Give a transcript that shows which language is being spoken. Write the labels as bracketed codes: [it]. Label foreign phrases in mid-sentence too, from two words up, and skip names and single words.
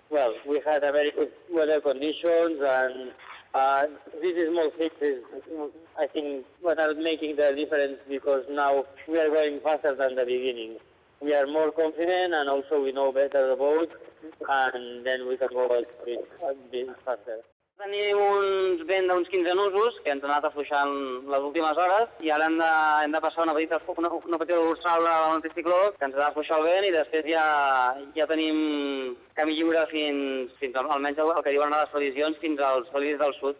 [en] Well, we had a very good weather conditions, and these small fixes, I think, what are making the difference, because now we are going faster than the beginning. We are more confident, and also we know better the boat, and then we can go a bit faster. [ca] Tenim uns vent d'uns 15 nusos que ens han anat afluixant les últimes hores, i ara hem de passar una petita dorsal a l'anticicló que ens ha d'afluixar el vent, i després ja tenim camí lliure fins almenys el que diuen a les previsions, fins als sòlids del sud.